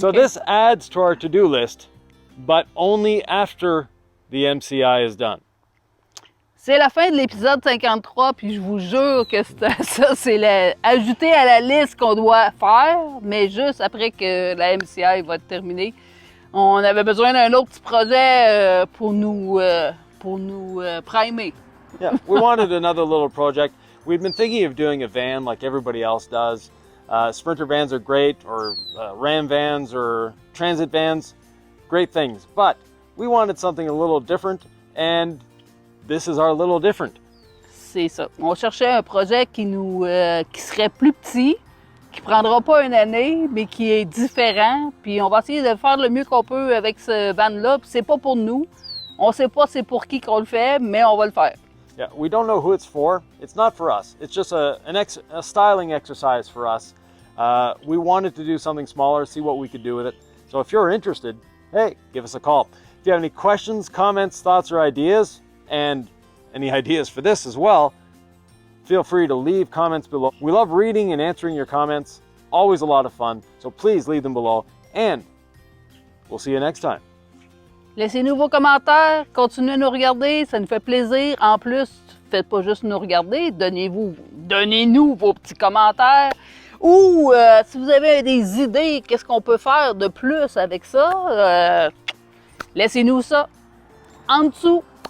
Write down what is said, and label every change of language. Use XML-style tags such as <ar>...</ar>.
<en>So this adds to our to-do list, but only after the MCI is done.</en> <fr>C'est la fin de l'épisode 53, puis je vous jure que ça, c'est ajouté à la liste qu'on doit faire, mais juste après que la MCI va être terminée. On avait besoin d'un autre petit projet pour nous primer.</fr> <en>Yeah, we wanted another little project. We've been thinking of doing a van like everybody else does. Sprinter vans are great, or Ram vans, or transit vans, great things. But we wanted something a little different, and this is our little different.</en> <fr>C'est ça. On cherchait un projet qui serait plus petit, qui prendra pas une année, mais qui est différent. Puis on va essayer de faire le mieux qu'on peut avec ce van-là. Puis c'est pas pour nous. On sait pas c'est pour qui qu'on le fait, mais on va le faire.</fr> <en>Yeah, we don't know who it's for. It's not for us. It's just a styling exercise for us. We wanted to do something smaller, see what we could do with it. So if you're interested, hey, give us a call. If you have any questions, comments, thoughts, or ideas, and any ideas for this as well, feel free to leave comments below. We love reading and answering your comments. Always a lot of fun. So please leave them below. And we'll see you next time.</en> <fr>Laissez-nous vos commentaires, continuez à nous regarder, ça nous fait plaisir. En plus, faites pas juste nous regarder, donnez-nous vos petits commentaires. Ou si vous avez des idées, qu'est-ce qu'on peut faire de plus avec ça, laissez-nous ça en dessous.</fr>